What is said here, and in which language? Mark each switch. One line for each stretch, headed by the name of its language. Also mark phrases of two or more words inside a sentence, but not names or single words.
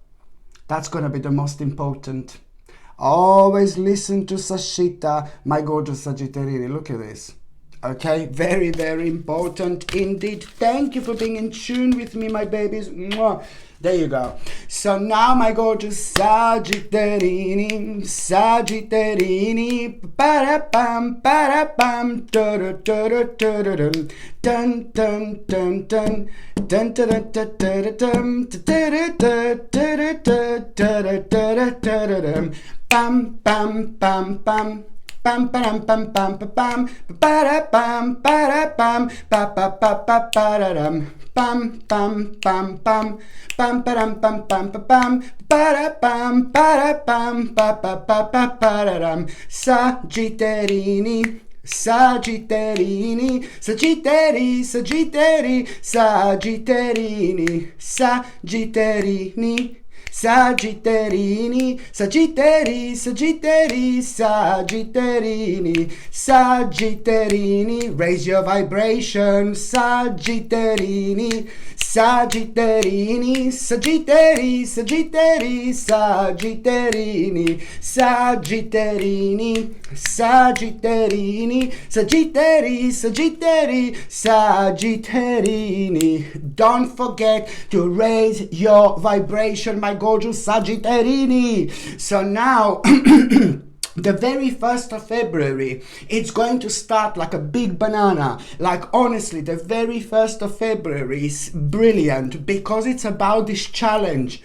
English: That's going to be the most important. Always listen to Sashita, my gorgeous Sagittarius. Look at this. Okay, very, very important indeed. Thank you for being in tune with me, my babies. Mwah. There you go. So now, my gorgeous Sagittarini, para-pam, para-pam, dun-dun-dun-dun-dun, dun-dun-dun-dun, dun-dun-dun-dun-dun, dun-dun-dun-dun-dun, pam, pam, pam, pam. Pam pam pam pam pam para pam para pam pa pa pa pa pararam pam pam pam pam pam param pam pam pam para pam pa pa pa pa pararam. Sagittarini, Sagittarini, Sagittari, Sagittari, Sagittarini, Sagittarini, Sagittarini, Sagittari, Sagittari, Sagittarini, Sagittarini, raise your vibration, Sagittarini, Sagittarini, Sagittari, Sagittari, Sagittarini, Sagittarini, Sagittarini, Sagittari, Sagittari, Sagittarini. Don't forget to raise your vibration, my gorgeous Sagittarini. So now the very 1st of February, it's going to start like a big banana. Like, honestly, the very 1st of February is brilliant because it's about this challenge.